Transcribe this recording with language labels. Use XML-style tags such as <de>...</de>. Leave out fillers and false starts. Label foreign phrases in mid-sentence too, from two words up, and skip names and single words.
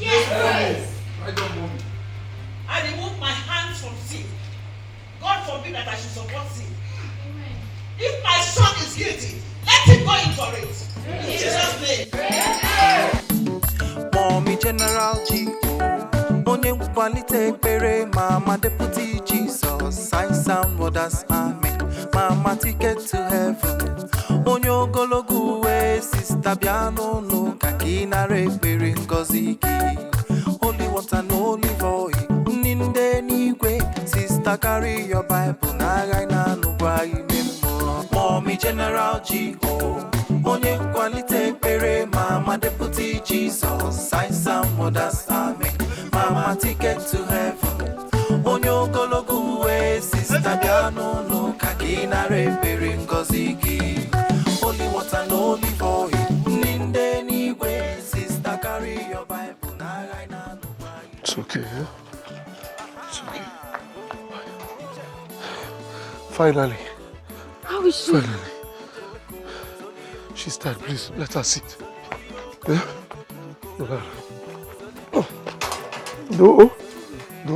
<en>Yes. I don't want it. I remove my hands from sin. God forbid that I should support sin. If my son is guilty, let him go in for it. In Jesus' name. Mommy General G.</en> <ig>Onye nkwalite ekpere</ig> <en>Mama Deputy Jesus Signs and wonders, amen. Mama ticket to heaven.</en> <ig>Onye ogologo uwe Sister bịa n'ụlọ ka gị nara ekpere ngọzi gị.</ig> <en>Holy water na olive oil.</en> <ig>Ndị n'igwe</ig> <en>Sister carry your Bible</en> <ig>na-agha na-anụkwa ime mmụọ.</ig> <en>Mommy General G. Onye nkwalite ekpere Mama Deputy Jesus Signs and wonders, amen. Mama ticket to heaven.</en> <ig>Onye ogologo uwe Sister bịa n'ụlọ ka gị nara ekpere ngọzi gị.</ig> <en>Holy water na olive oil.</en> <ig>Ndị n'igwe</ig> <en>Sister carry your Bible</en> <ig>na-agha na-anụkwa.</ig> <en>It's okay, yeah? It's okay. Finally. How is she? Finally. She's tired, please. Let her sit. Yeah? No. No.</en>